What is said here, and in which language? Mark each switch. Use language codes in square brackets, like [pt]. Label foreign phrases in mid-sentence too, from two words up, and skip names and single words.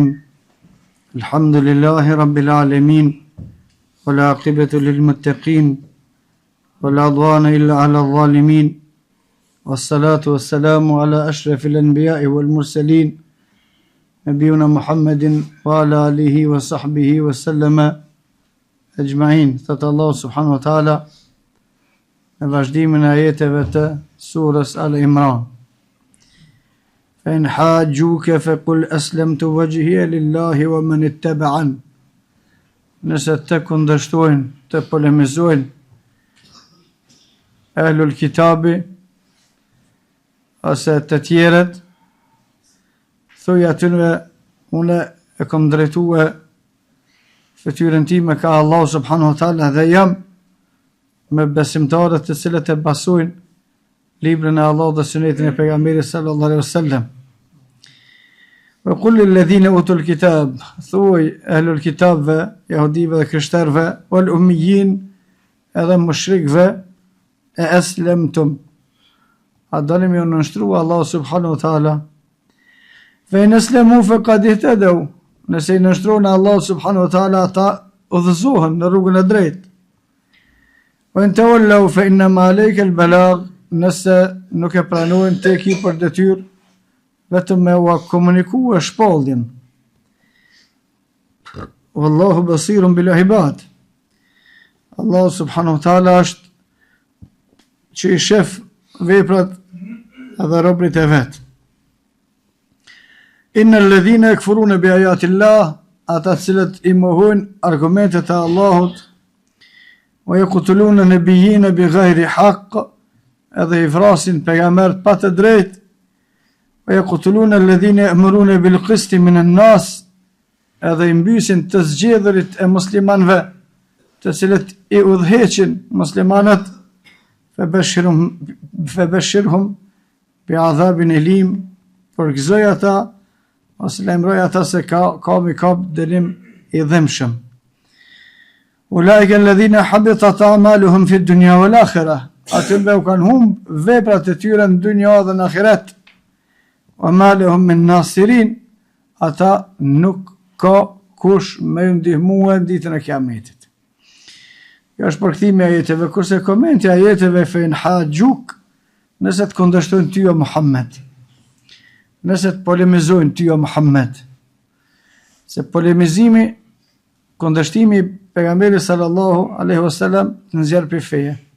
[ar] الحمد لله رب العالمين والعاقبة للمتقين ولا عدوان إلا على الظالمين والصلاة والسلام على أشرف الأنبياء والمرسلين نبينا محمد وعلى آله وصحبه وسلم أجمعين. [sq] Thot Allah [ar] سبحانه وتعالى [sq] në vazhdimin e ajeteve të surës Al-Imran: [ar] فإن حاجوك فقل أسلمت وجهي لله ومن اتبعن. [sq] Nëse të kundërshtojnë, të polemizojnë [ar] أهل الكتاب [sq] ose të tjerët, thuj atyre, une e kom drejtue fytyrën time ka Allah [ar] سبحانه وتعالى [sq] dhe jam me besimtarët të cilët e besojnë librin e Allah dhe sunetin e pejgamberit [ar] صلى الله عليه وسلم. وقل للذين أوتوا الكتاب, [sq] thuaj ehlul kitabve, jahudive dhe krishterëve, [ar] والأميين, [sq] edhe mushrikve, e aslamtum, a dalim ju nënshtrua Allah [ar] سبحانه وتعالى. فإن أسلموا فقد اهتدوا, [sq] nëse i nënshtrojnë Allah [ar] سبحانه وتعالى, [sq] ata udhëzohen në rrugën e drejtë. [ar] وإن تولوا فإنما عليك البلاغ, [sq] nëse nuk e pranojnë, te ki për detyrë vetëm me ua komunikua shpalljen. [ar] والله بصير بالعباد, [sq] Allah [ar] سبحانه وتعالى [sq] është që i shef veprat edhe robrit e vet. [ar] إن الذين يكفرون بآيات الله, [sq] ata cilët i mohojnë argumentet e Allahut, [ar] wa يقتلون النبيين بغير حق, [sq] edhe i vrasin pejgambert pa të drejtë, [ar] ويقتلون الذين يأمرون بالقسط من الناس, [sq] edhe i mbysin të zgjedhërit e muslimanëve, të cilët i udhëheqin muslimanët, [ar] فبشرهم بعذاب أليم, [sq] përgëzoj ata ose lajmëroj ata se ka dënim i dhëmshëm. [ar] أولئك الذين حبطت أعمالهم في الدنيا والآخرة, [sq] atyre u kanë humb veprat e tyre në dunja dhe në ahiret. [ar] وما لهم من ناصرين, [sq] ata nuk ka kush me ju ndihmue në ditën e kiametit. Kjo është përkthimi i ajeteve, kurse komenti i ajeteve [ar] فإن حاجوك, [sq] nëse të kundërshtojnë ty o Muhammed, nëse të polemizojnë ty o Muhammed, se polemizimi, kundërshtimi pejgamberit [ar] صلى الله عليه وسلم [sq] nxjerr pi feje.